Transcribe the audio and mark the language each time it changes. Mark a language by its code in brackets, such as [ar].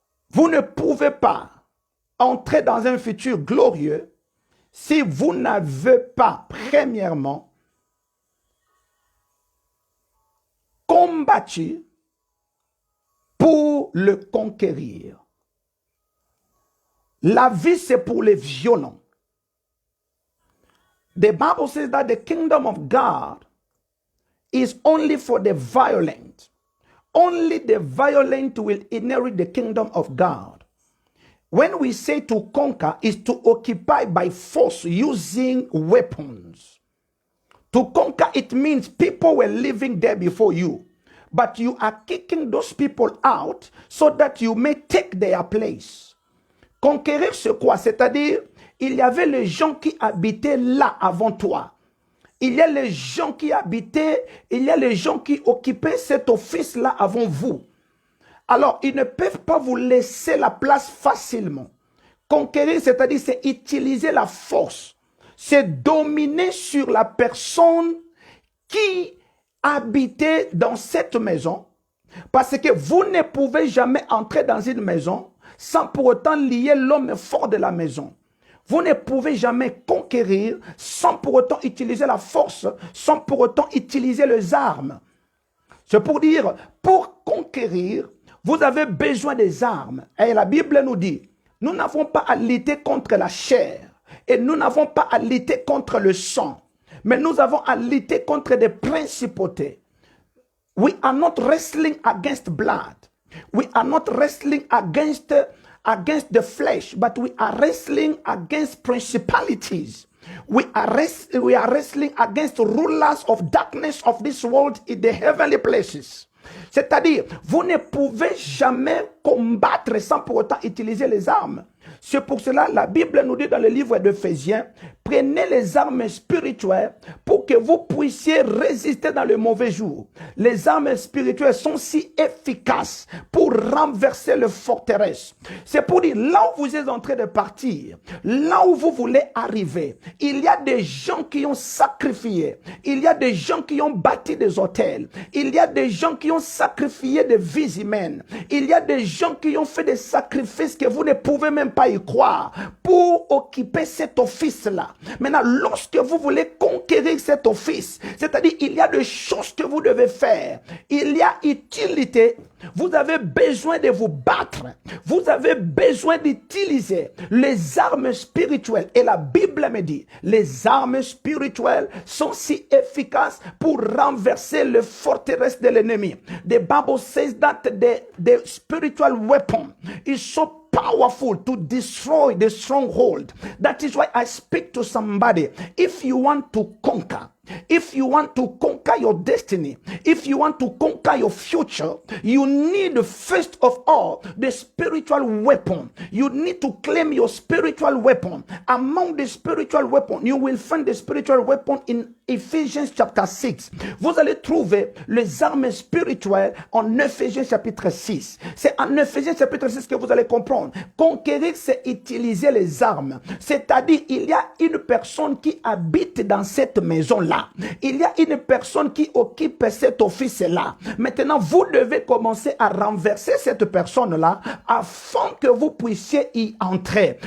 [fr] Vous ne pouvez pas entrer dans un futur glorieux si vous n'avez pas, premièrement, combattu pour le conquérir. La vie, c'est pour les violents. [en] The Bible says that the kingdom of God is only for the violent. Only the violent will inherit the kingdom of God. When we say to conquer, is to occupy by force using weapons. To conquer, it means people were living there before you, but you are kicking those people out so that you may take their place. [fr] Conquérir, c'est quoi? C'est-à-dire, il y avait les gens qui habitaient là avant toi. Il y a les gens qui habitaient, il y a les gens qui occupaient cet office-là avant vous. Alors, ils ne peuvent pas vous laisser la place facilement. Conquérir, c'est-à-dire, c'est utiliser la force. C'est dominer sur la personne qui habitait dans cette maison. Parce que vous ne pouvez jamais entrer dans une maison sans pour autant lier l'homme fort de la maison. Vous ne pouvez jamais conquérir sans pour autant utiliser la force, sans pour autant utiliser les armes. C'est pour dire, pour conquérir, vous avez besoin des armes. Et la Bible nous dit, nous n'avons pas à lutter contre la chair et nous n'avons pas à lutter contre le sang, mais nous avons à lutter contre des principautés. [en] We are not wrestling against blood. We are not wrestling against the flesh, but we are wrestling against principalities. We are wrestling against rulers of darkness of this world in the heavenly places. [fr] C'est-à-dire, vous ne pouvez jamais combattre sans pour autant utiliser les armes. C'est pour cela la Bible nous dit dans le livre d'Éphésiens, prenez les armes spirituelles pour que vous puissiez résister dans le mauvais jour. Les armes spirituelles sont si efficaces pour renverser les forteresses. C'est pour dire, là où vous êtes en train de partir, là où vous voulez arriver, il y a des gens qui ont sacrifié, il y a des gens qui ont bâti des hôtels, il y a des gens qui ont sacrifié des vies humaines, il y a des gens qui ont fait des sacrifices que vous ne pouvez même pas y croire pour occuper cet office-là. Maintenant, lorsque vous voulez conquérir cet office, c'est-à-dire il y a des choses que vous devez faire, il y a utilité, vous avez besoin de vous battre, vous avez besoin d'utiliser les armes spirituelles. Et la Bible me dit, les armes spirituelles sont si efficaces pour renverser les forteresses de l'ennemi. [en] The Bible says that the spiritual weapon is so powerful to destroy the stronghold. That is why I speak to somebody. If you want to conquer, if you want to conquer your destiny, if you want to conquer your future, you need first of all the spiritual weapon. You need to claim your spiritual weapon. Among the spiritual weapon, you will find the spiritual weapon in Ephesians chapter 6. [fr] Vous allez trouver les armes spirituelles en Ephésiens chapitre 6. C'est en Ephésiens chapitre 6 que vous allez comprendre. Conquérir, c'est utiliser les armes. C'est-à-dire, il y a une personne qui habite dans cette maison-là. Il y a une personne qui occupe cet office-là. Maintenant, vous devez commencer à renverser cette personne-là afin que vous puissiez y entrer.